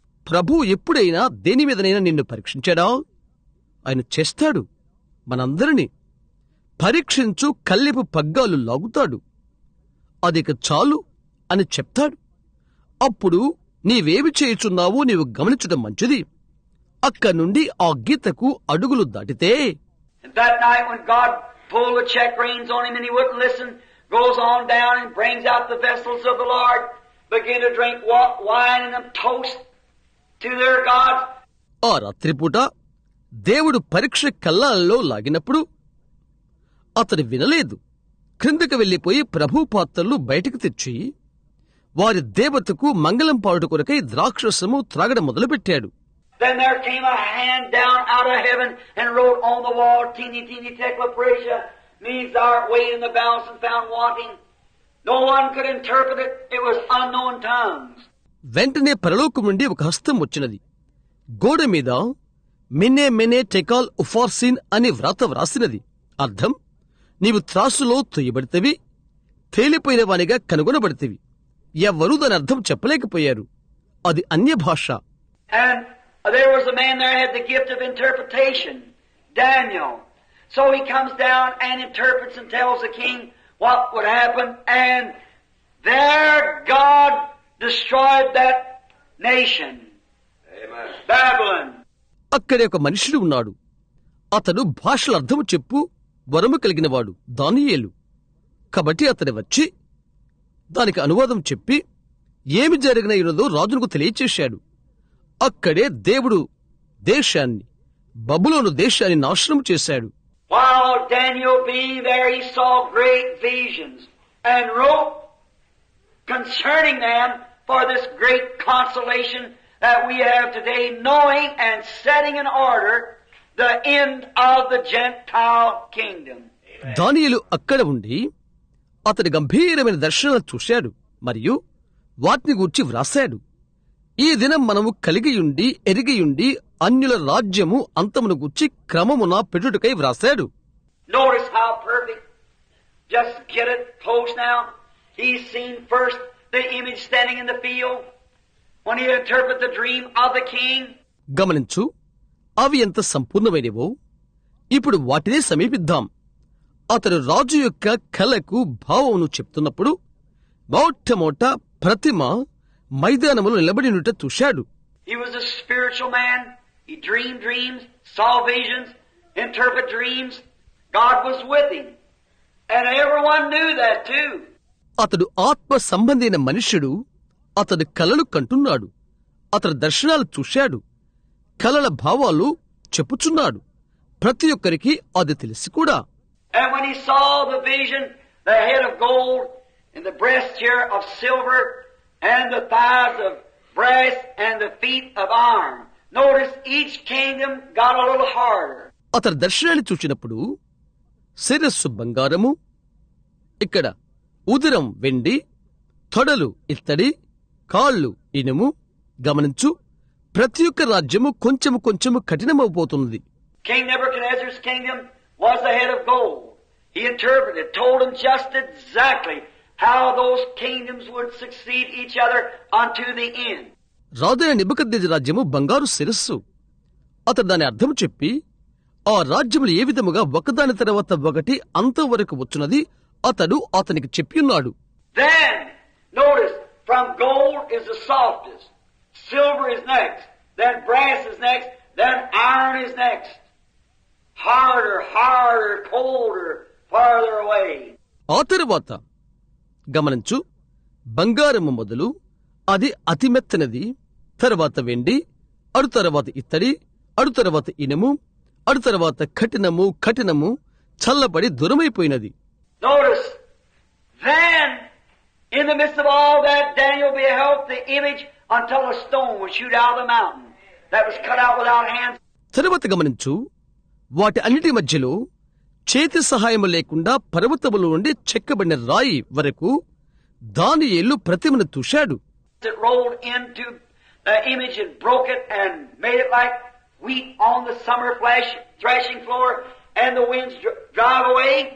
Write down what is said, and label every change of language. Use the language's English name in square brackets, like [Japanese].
[Telugu] ప్రభు ఎప్పుడైనా దేని మీదనైనా నిన్ను పరీక్షించాడా? ఆయన చేస్తాడు. మనందరినీ పరీక్షించు కల్లెపు పగ్గాలు లాగుతాడు. అదిక చాలు అని చెప్తాడు. అప్పుడు నీవేమి చేయుచున్నావో నీవు గమనించడం మంచిది. అక్కడి నుండి ఆ గీతకు అడుగులు దాటితే. [English] And that night when God pulled the check reins on him and he wouldn't listen, goes on down and brings out the vessels of the Lord, begin to drink wine and toast to their gods. [Telugu] ఆ రాత్రిపూట దేవుడు పరీక్ష కల్లాలలో లాగినప్పుడు అతడు వినలేదు. క్రిందకు వెళ్లిపోయి ప్రభు పాత్రలు బయటకు తెచ్చి వారి దేవతకు మంగళం పాడుట కొరకై ద్రాక్షరసము త్రాగడం మొదలుపెట్టాడు. [English] Then there came a hand down out of heaven and wrote on the wall, teeny, teeny, tekla prasia, means thou art weighed in the balance and found wanting. No one could interpret it. It was unknown tongues. [Telugu] వెంటనే పరలోకం నుండి ఒక హస్తం వచ్చినది. గోడ మీద మినే మెనే టెకాల్ Upharsin అని వ్రాత వ్రాసినది. అర్థం, నీవు త్రాసులో తొయ్యబడితేవి, తేలిపోయిన వానిగా కనుగొనబడితేవి. ఎవ్వరూ దాని అర్థం చెప్పలేకపోయారు. అది అన్య భాష. [English] And there was a man there had the gift of interpretation, Daniel. So he comes down and interprets and tells the king what would happen, and there God destroyed that nation. Amen. Babylon. [Telugu] అక్కడే ఒక మనుషుడు ఉన్నాడు. అతడు భాషల అర్థము చెప్పు వరము కలిగినవాడు, దానియేలు. కాబట్టి అతడు వచ్చి దానికి అనువాదం చెప్పి ఏమి జరిగినదో రాజునకు తెలియచేశాడు. అక్కడే దేవుడు దేశాన్ని, బబులోను దేశాన్ని నాశనం చేశాడు. [English] While Daniel being there, he saw great visions and wrote concerning them for this great consolation that we have today, knowing and setting in order the end of the Gentile kingdom. [Telugu] దానియేలు అక్కడ ఉండి అతడి గంభీరమైన దర్శనాలు చూశాడు మరియు వాటిని గూర్చి వ్రాశాడు. ఈ దినం మనము కలిగియుండి ఎరిగియుండి అన్యుల రాజ్యము అంతమును గూర్చి క్రమమున పెట్టుటకై వ్రాశాడు. [English] Notice how perfect. Just get it close now. He's seen first the image standing in the field when he interpreted the dream of the king. [Telugu] గమనించు, అవి ఎంత సంపూర్ణమైనవో. ఇప్పుడు వాటినే సమీపిద్దాం. అతడు రాజు యొక్క కలకు భావమును చెప్తున్నప్పుడు మొట్టమొదట ప్రతిమ మైదానములో నిలబడినుట చూశాడు. [English] He was a spiritual man. He dreamed dreams, saw visions, interpreted dreams. God was with him. And everyone knew that too. [Telugu] అతడు ఆత్మ సంబంధైన మనుష్యుడు. అతడు కలలు కంటున్నాడు. అతడు దర్శనాలు చూశాడు. కలల భావాలు చెప్పుచున్నాడు. ప్రతి ఒక్కరికి అది తెలిసి కూడా. [English] And when he saw the vision, the head of gold and the breast here of silver and the thighs of brass and the feet of iron. Notice each kingdom got a little harder. [Telugu] అతడు దర్శనాన్ని చూచినప్పుడు శిరస్సు బంగారము, ఇక్కడ ఉదరం వెండి, తొడలు ఇత్తడి, కాళ్ళు ఇనుము. గమనించు, ప్రతి ఒక్క రాజ్యము కొంచెము కొంచెము కఠినమైపోతున్నది. [English] King Nebuchadnezzar's kingdom was the head of gold. He interpreted, told them just exactly how those kingdoms would succeed each other unto the end. [Telugu] రాజైన నెబుకద్నెజరు రాజ్యము బంగారు శిరస్సు. అతడు దాని అర్థం చెప్పి ఆ రాజ్యములు ఏ విధముగా ఒకదాని తర్వాత ఒకటి అంతవరకు వచ్చున్నది అతడు అతనికి చెప్పియున్నాడు. [English] Then, notice, from gold is the softest, silver is next, then brass is next, then iron is next. Harder, harder, colder, farther away. [Telugu] ఆ తరువాత గమనించు, బంగారము మొదలు అది అతి మెత్తనది, తర్వాత వెండి, అడు తర్వాత ఇత్తడి, అడు తర్వాత ఇనుము, అడు తర్వాత కఠినము చల్లబడి దూరమైపోయినది. [English] Notice, then, in the midst of all that, Daniel beheld the image until a stone would shoot out of the mountain that was cut out without hands. [Telugu] తరువాత గమనించు, వాటి అన్నిటి మధ్యలో చేతి సహాయము లేకుండా పర్వతముల నుండి చెక్కబడిన రాయి వరకు దానియేలు ప్రతిమను చూశాడు. [English] It rolled into the image and broke it and made it like wheat on the summer threshing floor, and the winds drive away.